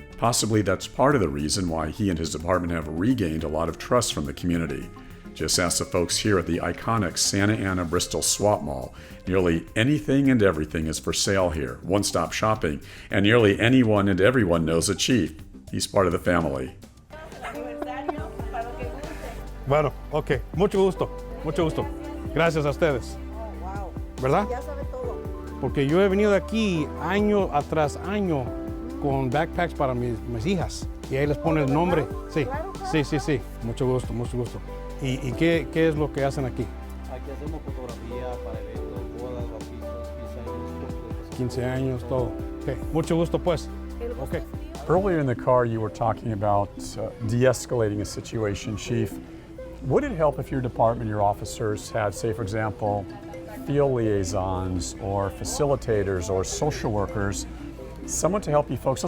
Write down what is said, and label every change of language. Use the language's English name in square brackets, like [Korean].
[English] Possibly that's part of the reason why he and his department have regained a lot of trust from the community. Just ask the folks here at the iconic Santa Ana Bristol Swap Mall. Nearly anything and everything is for sale here, one-stop shopping, and nearly anyone and everyone knows the chief. He's part of the family. [Spanish] Bueno, ok. Mucho gusto. Gracias a ustedes. [English] Oh, wow. [Spanish] ¿Verdad? Ya sabe todo. porque yo he venido aquí año atrás año con backpacks para mis hijas y ahí les pone el nombre. Sí, sí, mucho gusto, mucho gusto. ¿Y qué es lo que hacen aquí? Aquí hacemos fotografía para eventos, bodas, bautizos, 15 años, 15 años, todo. Okay. Mucho gusto, pues. Okay. [English] Earlier in the car, you were talking about de-escalating a situation, Chief. Would it help if your department, your officers had, say, for example, field liaisons or facilitators or social workers, someone to help you folks?